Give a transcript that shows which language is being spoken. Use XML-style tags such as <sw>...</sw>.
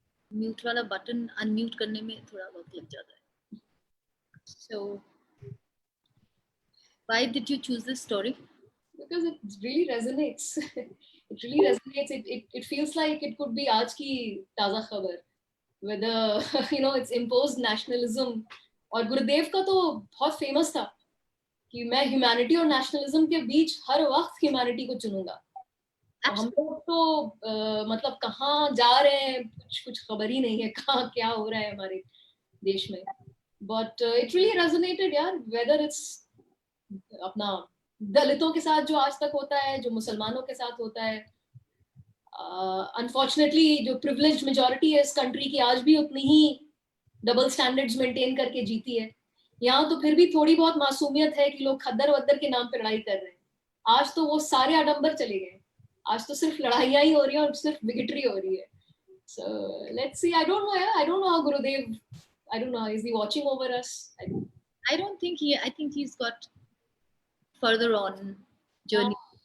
<hi>Mute वाला button unmute करने में थोड़ा वक्त लग जाता है.</hi> <en>So, why did you choose this story? Because it really resonates. It really resonates. It feels like it could be</en> <hi>aaj ki taza khabar.</hi> <en>Whether, it's imposed nationalism.</en> <hi>और गुरुदेव का तो बहुत फेमस था कि मैं ह्यूमैनिटी और नेशनलिज्म के बीच हर वक्त ह्यूमैनिटी को चुनूंगा. हम लोग तो मतलब कहाँ जा रहे हैं कुछ खबर ही नहीं है, कहाँ क्या हो रहा है हमारे देश में.</hi> <en>But it really resonated</en> <hi>यार,</hi> <en>whether it's</en> <hi>अपना दलितों के साथ जो आज तक होता है, जो मुसलमानों के साथ होता है. अनफॉर्चुनेटली जो प्रिविलेज्ड मेजॉरिटी है इस कंट्री की आज भी उतनी ही डबल स्टैंडर्ड्स मेंटेन करके जीती है. यहाँ तो फिर भी थोड़ी बहुत मासूमियत है कि लोग खद्दर वद्दर के नाम पे लड़ाई कर रहे हैं. आज तो वो सारे आडंबर चले गए. आज तो सिर्फ लड़ाइयाँ ही हो रही हैं और सिर्फ बिगटरी हो रही है.</hi> <en>So let's see. I don't know how Gurudev, I don't know, is he watching over us? I don't think I think he's got further on journey.</en>